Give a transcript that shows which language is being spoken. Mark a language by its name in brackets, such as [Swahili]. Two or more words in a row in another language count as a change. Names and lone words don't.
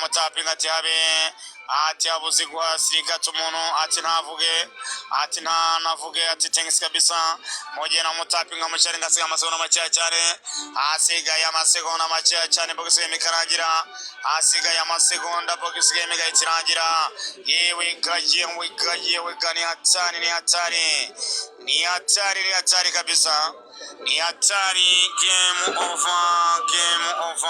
[Kinyarwanda] mutapinga ati habe ati abuze guhasiga tumuntu ati ntavuge ati navuge ati thanks kabisa mugera mutapinga mucyarenga asiga amasegonda make cyane hasigaye amasegonda make cyane [English] box game [Kinyarwanda] ikarangira hasigaye amasegonda [English] box game [Kinyarwanda] igahitirangira [Swahili] yewe gani ni hatari [Kinyarwanda] kabisa ni hatari [English] game over